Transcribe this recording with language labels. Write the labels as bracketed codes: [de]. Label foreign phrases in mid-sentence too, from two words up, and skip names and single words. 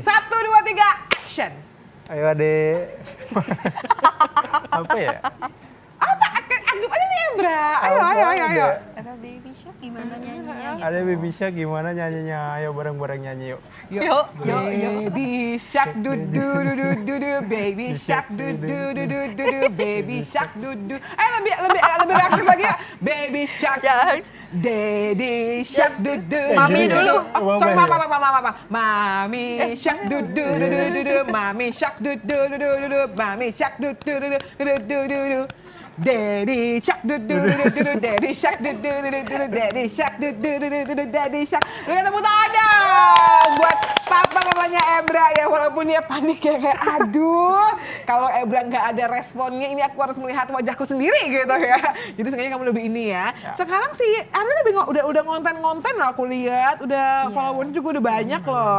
[id] 1, 2, 3, action. Ayo adek. Apa ya? Anggap aja nih Ebra. Ayo. Ada Baby Shark gimana nyanyinya gitu. Ada Baby Shark gimana nyanyinya? Ayo bareng-bareng nyanyi yuk. Yuk. Baby Shark du du du du du du, Baby Shark du du du du du du, Baby Shark du du. Ayo lebih aktif lagi ya. Baby Shark. Shark. Daddy Shark du du. Mami gini dulu. ya? [en] Oh, sorry, mama. Mami Shark du du du du du du, Mami Shark du du du du du, Mami Shark du du du du du du du. Daddy Shark du du du du du, Daddy Shark du du du du du, Daddy Shark du du du du du, [id] Daddy Shark. Berikan tepuk tangan dong buat papa mamanya Ebra ya, walaupun dia panik ya kayak aduh kalau Ebra nggak ada responnya ini aku harus melihat wajahku sendiri gitu ya. Jadi sengaja kamu lebih ini ya. Sekarang sih Arya udah ngonten loh aku lihat, udah followers juga udah banyak loh.